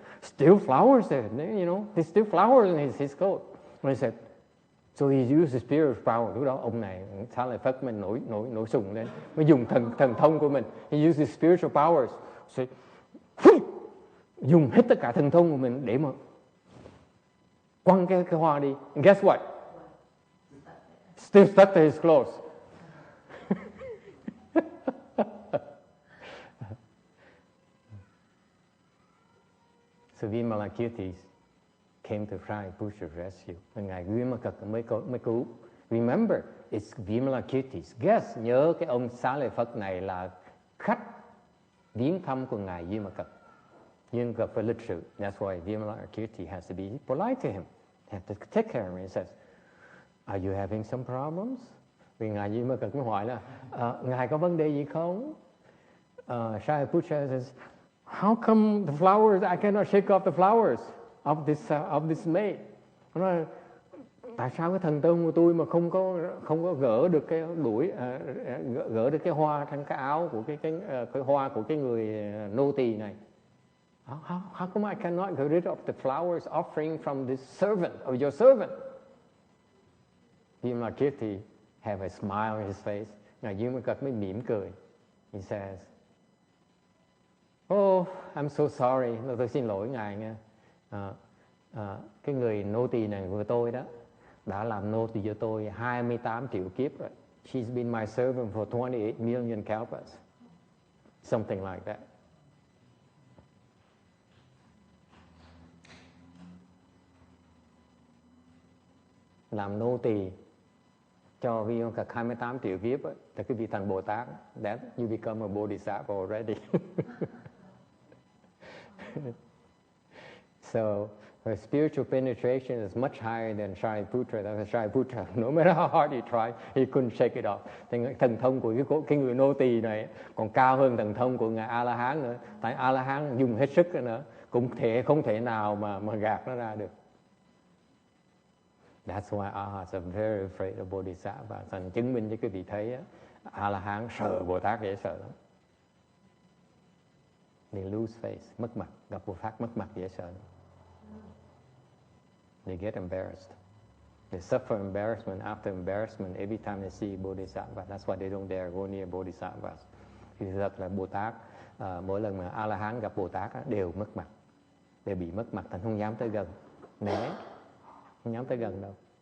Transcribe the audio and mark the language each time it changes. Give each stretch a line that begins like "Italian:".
English: Still flowers there, you know. There's still flowers in his coat. And he said, so he used the spirit of power.
Vietnamese: Lúc đó ông này Xá Lợi Phật mình nổi sùng lên. Mới dùng thần thông của mình.
English: He used his spiritual powers.
Vietnamese: So, dùng hết tất cả thần thông của mình để mà quăng cái hoa đi.
English: And guess what? Still stuck to his clothes. So Vimalakirti came to Shariputra to rescue.
Vietnamese: Ngài Vimalakirti mới cứu.
English: Remember, it's
Vietnamese: Vimalakirti. Guess, nhớ cái ông Xá Lợi Phật này là khách viếng thăm của Ngài Vimalakirti. Vimalakirti phải lịch sự.
English: That's why Vimalakirti has to be polite to him. Have to take care of him. He says, are you having some problems?
Vietnamese: Vì Ngài Vimalakirti mới hỏi là, Ngài có vấn đề gì không?
English: Shariputra says, how come the flowers, I cannot shake off the flowers of this maid?
Vietnamese: Nói, tại sao cái thần thông của tôi mà không có gỡ được cái gỡ được cái hoa trên cái áo của cái hoa của cái người nô tỳ này?
English: How come I cannot get rid of the flowers offering from this servant of your servant? Vimalakirti have a smile on his face.
Vietnamese: Ngài Vimalakirti mới mỉm cười.
English: He says, oh, I'm so sorry.
Vietnamese: Tôi xin lỗi Ngài nha. Cái người nô tỳ này của tôi đó đã làm nô tỳ cho tôi 28 triệu kiếp rồi.
English: She's been my servant for 28 million kalpas. Something like that.
Vietnamese: Làm nô tỳ cho Vimalakirti 28 triệu kiếp ấy, thì cái vị thành Bồ Tát,
English: that you become a bodhisattva already. So her spiritual penetration is much higher than Shariputra. That's Shariputra. No matter how hard he tried, he couldn't shake it off.
Vietnamese: Thì thần thông của cái người nô tỳ này còn cao hơn thần thông của ngài A La Hán nữa. Tại A La Hán dùng hết sức nữa, cũng không thể nào mà gạt nó ra được.
English: That's why Arhats are very afraid of Bodhisattva.
Vietnamese: Thành chứng minh cho quý vị thấy A La Hán sợ Bồ Tát dễ sợ lắm.
English: They lose face,
Vietnamese: mất mặt, gặp Bồ Tát mất mặt dễ sợ.
English: They get embarrassed. They suffer embarrassment after embarrassment every time they see Bodhisattva. That's why they don't dare go near Bodhisattvas.
Vietnamese: Thì thật là Bồ Tát, mỗi lần mà A La Hán gặp Bồ Tát đều mất mặt. đều bị mất mặt, thành không dám tới gần, né, không dám tới gần đâu.